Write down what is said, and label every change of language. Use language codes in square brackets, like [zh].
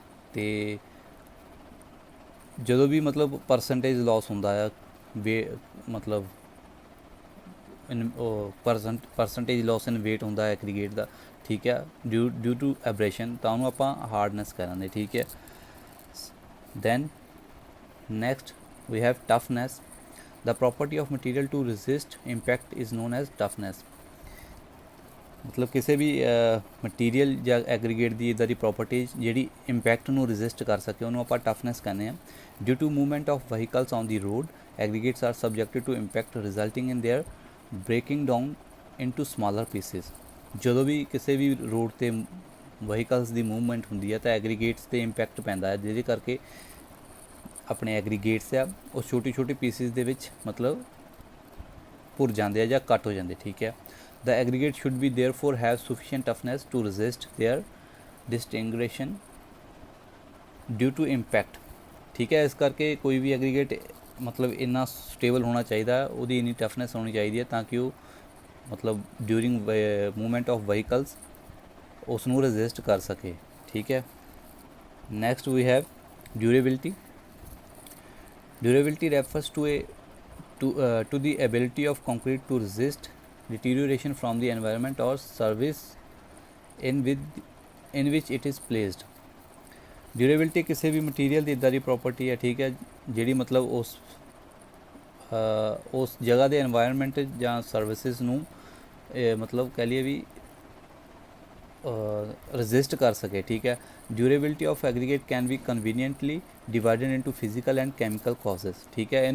[pa] ਅਤੇ ਜਦੋਂ ਵੀ ਮਤਲਬ ਪਰਸੈਂਟੇਜ ਲੋਸ ਹੁੰਦਾ ਆ ਮਤਲਬ [en] percentage loss in weight [pa] ਹੁੰਦਾ ਐਗਰੀਗੇਟ ਦਾ, ਠੀਕ ਹੈ, [en] due to abrasion, [pa] ਤਾਂ ਉਹਨੂੰ ਆਪਾਂ ਹਾਰਡਨੈਸ ਕਰਾਂਗੇ, ਠੀਕ ਹੈ। Then next [en] we have toughness. The property of material to resist impact is known as toughness. [pa] ਮਤਲਬ ਕਿਸੇ ਵੀ ਮਟੀਰੀਅਲ ਜਾਂ ਐਗਰੀਗੇਟ ਦੀ ਇੱਦਾਂ ਦੀ ਪ੍ਰੋਪਰਟੀ ਜਿਹੜੀ ਇੰਪੈਕਟ ਨੂੰ ਰੈਜ਼ਿਸਟ ਕਰ ਸਕੇ ਉਹਨੂੰ ਆਪਾਂ ਟਫਨੈਸ ਕਹਿੰਦੇ ਹਾਂ। [en] Due to movement of vehicles on the road, aggregates are subjected to impact resulting in their breaking down into smaller pieces. [pa] ਜਦੋਂ ਵੀ ਕਿਸੇ ਵੀ ਰੋਡ 'ਤੇ ਵਹੀਕਲਸ ਦੀ ਮੂਵਮੈਂਟ ਹੁੰਦੀ ਹੈ ਤਾਂ ਐਗਰੀਗੇਟਸ 'ਤੇ ਇੰਪੈਕਟ ਪੈਂਦਾ ਹੈ, ਜਿਹਦੇ ਕਰਕੇ ਆਪਣੇ ਐਗਰੀਗੇਟਸ ਆ ਉਹ ਛੋਟੇ ਛੋਟੇ ਪੀਸਿਸ ਦੇ ਵਿੱਚ ਮਤਲਬ ਭੁਰ ਜਾਂਦੇ ਆ ਜਾਂ ਕੱਟ ਹੋ ਜਾਂਦੇ, ਠੀਕ ਹੈ। [en] The aggregate should be therefore have sufficient toughness to resist their disintegration due to impact, [pa] ਠੀਕ ਹੈ। ਇਸ ਕਰਕੇ ਕੋਈ ਵੀ ਐਗਰੀਗੇਟ ਮਤਲਬ ਇੰਨਾ ਸਟੇਬਲ ਹੋਣਾ ਚਾਹੀਦਾ, ਉਹਦੀ ਇੰਨੀ ਟਫਨੈਸ ਹੋਣੀ ਚਾਹੀਦੀ ਹੈ ਤਾਂ ਕਿ ਉਹ ਮਤਲਬ [en] during movement of vehicles [pa] ਉਸ ਨੂੰ ਰੈਜ਼ਿਸਟ ਕਰ ਸਕੇ, ਠੀਕ ਹੈ। [en] Next we have durability. Durability refers to the ability of concrete to resist deterioration from the environment or service in which it is placed. [pa] Durability ਕਿਸੇ ਵੀ ਮਟੀਰੀਅਲ ਦੀ ਇੱਦਾਂ ਦੀ ਪ੍ਰੋਪਰਟੀ ਹੈ, ਠੀਕ ਹੈ, ਜਿਹੜੀ ਮਤਲਬ ਉਸ ਜਗ੍ਹਾ ਦੇ এনवायरमेंट ਜਾਂ ਸਰਵਿਸਿਜ਼ ਨੂੰ ਮਤਲਬ ਕਹਿ ਲਈਏ ਵੀ ਰੈਜ਼ਿਸਟ ਕਰ ਸਕੇ, ਠੀਕ ਹੈ। [en] Durability of aggregate can be conveniently divided into physical and chemical causes, ਠੀਕ ਹੈ।